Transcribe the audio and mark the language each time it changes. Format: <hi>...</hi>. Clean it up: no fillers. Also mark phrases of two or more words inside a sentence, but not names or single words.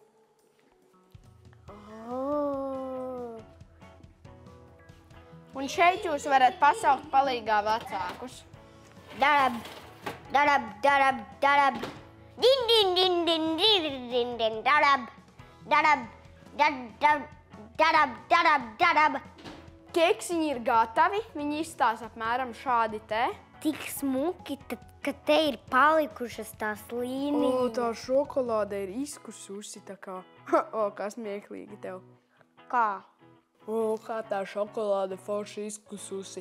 <lv>Un šeit jūs varat pasaukt palīgā vecākus. Darab, darab, darab, darab. Din, din, din, din, din, din, din, dadab, dadab, dadab, dadab, dadab, dadab. Keksiņi ir gatavi, viņi izstāsta apmēram šādi te. Tik smuki, ka te ir palikušas tās līnijas. Tā šokolāde ir izkususi tā kā. Kā smieklīgi tev. Kā? Kā tā šokolāde forši izkususi.</lv>